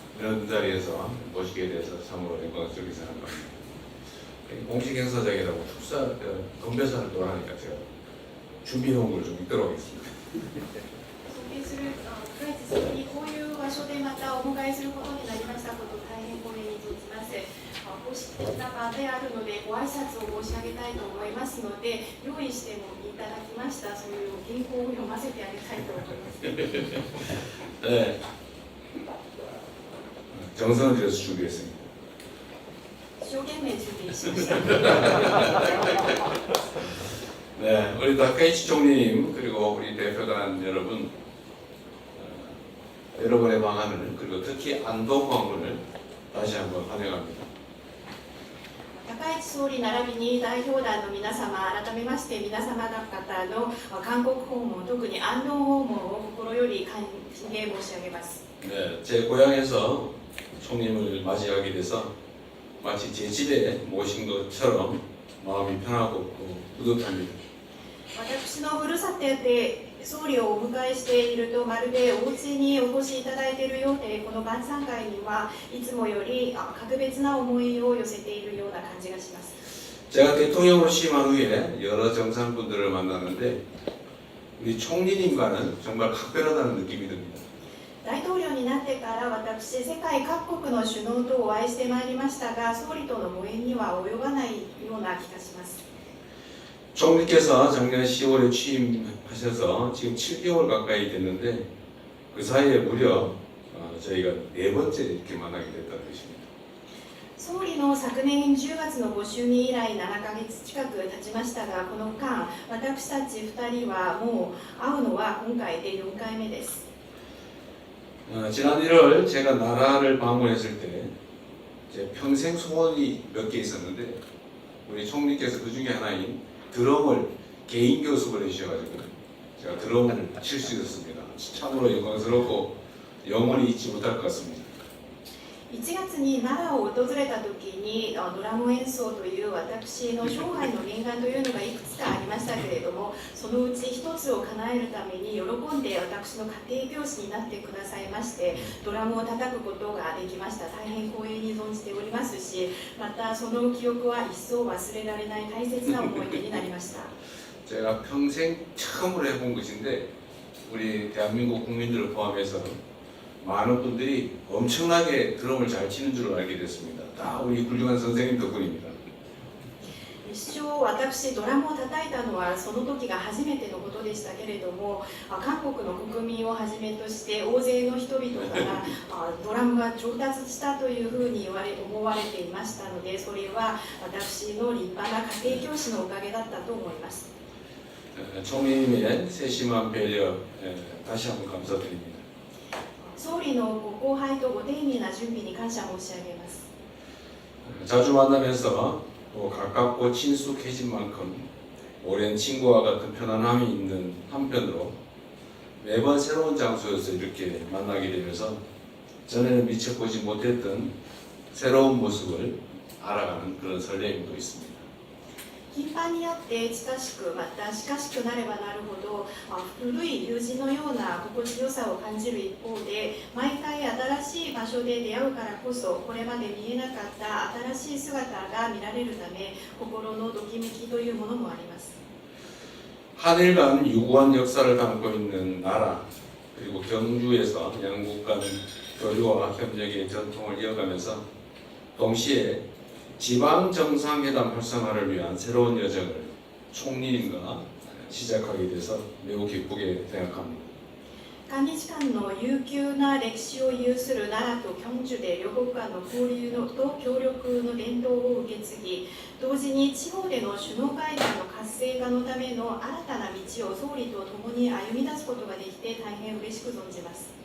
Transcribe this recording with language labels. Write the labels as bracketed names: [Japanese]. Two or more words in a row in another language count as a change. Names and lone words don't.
[Korean] 이런 자리에서 모시게 돼서 참으로 영광스럽게 생각합니다. 공식 행사장이라고 건배사를 또 하니까 제가 준비해온 걸 좀 읽도록 하겠습니다. [Japanese] 尊敬するプライチ様にこういう場所でまたお迎えすることになりましたことを大変光栄に存じます。公式的な場であるのでご挨拶を申し上げたいと思いますので、用意してもいただきましたそういう原稿を読ませてあげたいと思います。 [Korean] 네, 정성을 들여서 준비했습니다. [Japanese] 一生懸命準備しました。 [Korean] 네, 우리 다카이치 총리님 그리고 우리 대표단 여러분, 여러분의 방안을 그리고 특히 안동광군을 다시 한번 환영합니다. [Japanese] 高市総理並びに代表団の皆様、改めまして皆様方の韓国訪問、特に安藤訪問を心より歓迎申し上げます。 [Korean] 네, 제 고향에서 총님을 맞이하게 돼서 마치 제 집에 모신 것처럼 마음이 편하고 뿌듯합니다. [Japanese] 私のふるさとで総理をお迎えしていると、まるでお家にお越しいただいているようで、この晩餐会にはいつもより格別な思いを寄せているような感じがします。 [Korean] 제가 대통령으로 취임한 후에 여러 정상분들을 만났는데 우리 총리님과는 정말 각별하다는 느낌이 듭니다. [Japanese] 大統領になってから私、世界各国の首脳とお会いしてまいりましたが、総理とのご縁には及ばないような気がします。 [Korean] 총리께서 작년 10월에 취임하셔서 지금 7개월 가까이 됐는데 그 사이에 무려 저희가 4번째 이렇게 만나게 됐다는 것입니다. [Japanese] 総理の昨年10月のご就任以来7ヶ月近く経ちましたが、この間、私たち2人はもう会うのは今回で4回目です。 [Korean] 지난 1월 제가 나라를 방문했을 때 제 평생 소원이 몇 개 있었는데 우리 총리께서 그 중에 하나인 드럼을 개인 교습을 해주셔가지고 제가 드럼을 칠 수 있었습니다. 참으로 영광스럽고 영원히 잊지 못할 것 같습니다. [Japanese] 1 月に奈良を訪れた時にドラム演奏という私の生涯の念願というのがいくつかありましたけれども、そのうち一つを叶えるために喜んで私の家庭教師になってくださいまして、ドラムを叩くことができました。大変光栄に存じておりますし、またその記憶は一層忘れられない大切な思い出になりました。 [Korean] 제가 평생 처음으로 해본 것인데 우리 대한민국 국민들을 포함해서 많은 분들이 엄청나게 드럼을 잘 치는 줄 알게 됐습니다. 다 우리 훌륭한 선생님 덕분입니다. [Japanese] 一生私ドラムを叩いたのはその時が初めてのことでしたけれども、韓国の国民をはじめとして大勢の人々からドラムが上達したというふうに思われていましたので、それは私の立派な家庭教師のおかげだったと思います。 [Korean] 총리님의 세심한 배려 다시 한번 감사드립니다. [Japanese] 総理のご厚配とご丁寧な準備に感謝申し上げます。 [Korean] 자주 만나면서 또 가깝고 친숙해진 만큼 오랜 친구와 같은 편안함이 있는 한편으로 매번 새로운 장소에서 이렇게 만나게 되면서 전에는 미처 보지 못했던 새로운 모습을 알아가는 그런 설렘도 있습니다. [Japanese] 頻繁に会って親しく、また近しくなればなるほど古い友人のような心地よさを感じる一方で、毎回新しい場所で出会うからこそこれまで見えなかった新しい姿が見られるため、心のときめきというものもあります。 [Korean] 한일 간 유구한 역사를 담고 있는 나라 그리고 경주에서 양국 간 교류와 협력의 전통을 이어가면서 동시에 지방 정상회담 활성화를 위한 새로운 여정을 총리님과 시작하게 돼서 매우 기쁘게 생각합니다. [Japanese] 韓日間の悠久な歴史を有する奈良と京州で両国間の交流と協力の伝統を受け継ぎ、同時に地方での首脳会談の活性化のための新たな道を総理と共に歩み出すことができて大変嬉しく存じます。